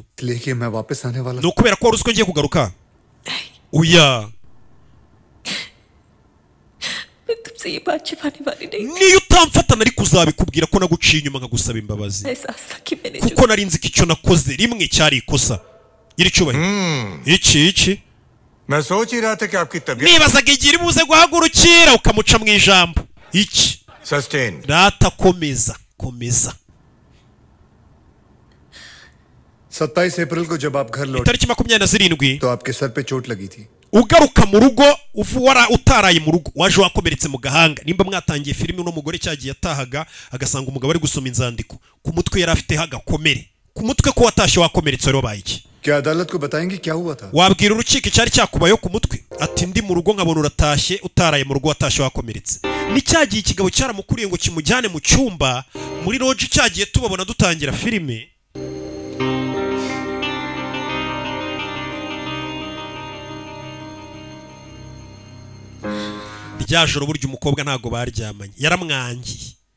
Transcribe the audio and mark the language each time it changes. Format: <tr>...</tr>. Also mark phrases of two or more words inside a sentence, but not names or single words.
<rw>No kubera ko waruziko ngiye kugaruka. Oya, niyo utamfata nari kuzabikubwira ko naguciye inyuma nkagusaba imbabazi, kuko nari nzi ko icyo nakoze rimwe cyari ikosa. Iri cyubahiro iki nibazaga igihe iri buze guhagurukira ukamuca mu ijambo iki. Rata komeza.</rw> <hi>27 अप्रैल को जब आप घर लौटे</hi> <rw>itariki 27</rw> <hi>तो आपके सर पे चोट लगी थी.</hi> <rw>Ugaruka mu rugo utaraye mu rugo waje wakomeretse mu gahanga. Nimba mwatangiye filime uno mugore cyagiye atahaga agasanga umugabo ari gusoma inzandiko, ku mutwe yari afite hagakomere, ku mutwe ko watashye wakomeretse rero bayiki.</rw> <hi>क्या अदालत को बताएंगे क्या हुआ था?</hi> <rw>Wabwira urukiko cyari cyakubayo ku mutwe? Ati ndi mu rugo nkabona uratashye utaraye mu rugo watashye wakomeretse. Ni cyagiye ikigabo cyaramukuriye ngo kimujyane mu cyumba muri lodge, cyagiye tubabona dutangira filime. Ryajoro burya umukobwa ntago baryamanye, yaramwangiye.</rw>